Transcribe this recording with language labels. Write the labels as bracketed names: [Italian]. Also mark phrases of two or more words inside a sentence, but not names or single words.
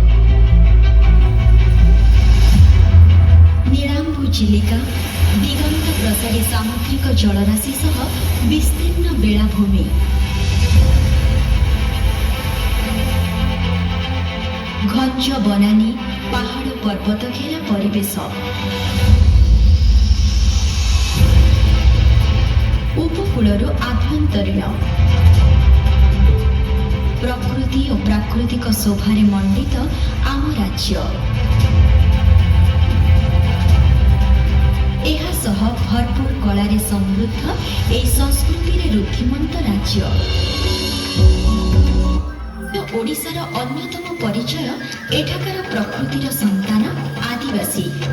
[Odia] ନୀଳାମ୍ବୁ ଚିଲିକା ଦିଗନ୍ତ ପ୍ରସାରୀ ସାମୁଦ୍ରିକ ଜଳରାଶି ସହ ବିସ୍ତୀର୍ଣ୍ଣ ବେଳାଭୂମି, ଘଞ୍ଚ ବନାନୀ ପାହାଡ଼ ପର୍ବତ ଘେରା ପରିବେଶ, ଉପକୂଳର ଆଭ୍ୟନ୍ତରୀଣ ପ୍ରକୃତି ଓ ପ୍ରାକୃତିକ ଶୋଭାରେ ମଣ୍ଡିତ ଆମ ରାଜ୍ୟ। ଏହାସହ ଭରପୂର କଳାରେ ସମୃଦ୍ଧ ଏ ସଂସ୍କୃତି ଋଦ୍ଧିମନ୍ତ ରାଜ୍ୟ। ଓଡ଼ିଶାର ଅନ୍ୟତମ ପରିଚୟ ଏଠାକାର ପ୍ରକୃତିର ସନ୍ତାନ ଆଦିବାସୀ।